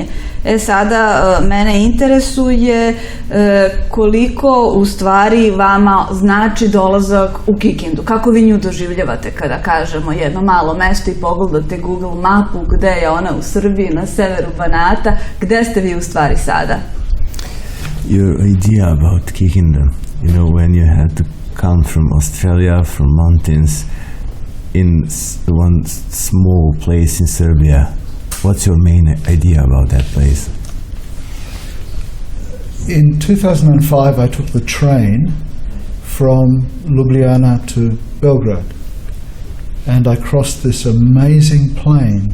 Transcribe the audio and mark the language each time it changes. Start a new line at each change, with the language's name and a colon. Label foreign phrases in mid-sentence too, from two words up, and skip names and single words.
Serbian: Sada mene interesuje koliko u stvari vama znači dolazak u Kikindu. Kako vi nju doživljavate kada kažemo jedno malo mesto i pogledate Google mapu gde je ona u Srbiji, na severu Banata, gde ste vi u stvari sada?
English: Your idea about Kikinda, when you had to come from Australia, from mountains, in one small place in Serbia. What's your main idea about that place? In 2005, I took the train from Ljubljana to Belgrade, and I crossed this amazing plain.